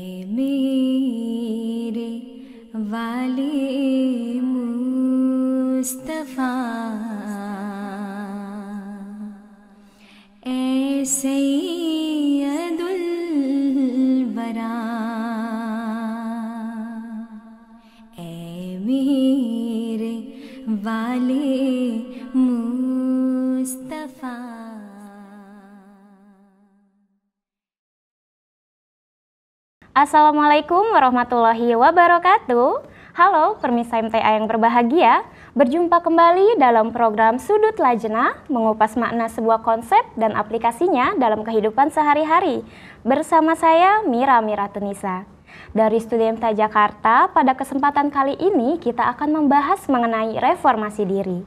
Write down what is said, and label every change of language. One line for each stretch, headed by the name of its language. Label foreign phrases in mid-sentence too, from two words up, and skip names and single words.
Punjabi: میرے والے مصطفیٰ اے
Arabic: سيد الورى
Punjabi: اے میرے والے مصطفیٰ.
Arabic: السلام عليكم ورحمة الله وبركاته.
Indonesian: Halo permisa MTA yang berbahagia, berjumpa kembali dalam program Sudut Lajnah, mengupas makna sebuah konsep dan aplikasinya dalam kehidupan sehari-hari. Bersama saya Mira Tunisa. Dari Studi MTA Jakarta, pada kesempatan kali ini kita akan membahas mengenai reformasi diri.